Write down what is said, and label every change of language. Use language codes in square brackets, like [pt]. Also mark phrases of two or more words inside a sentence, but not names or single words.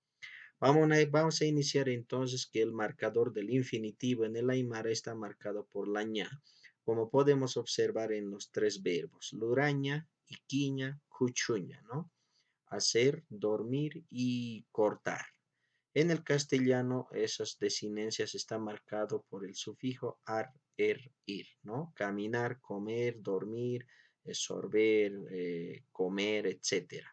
[es] Vamos a iniciar entonces que el marcador del infinitivo en el Aymara está marcado por la ña, como podemos observar en los tres verbos, [ay] luraña, iquiña, cuchuña, [es] ¿no? Hacer, dormir y cortar. En el castellano, esas desinencias están marcadas por el sufijo ar, ir, ¿no? Caminar, comer, dormir, sorber, comer, etcétera.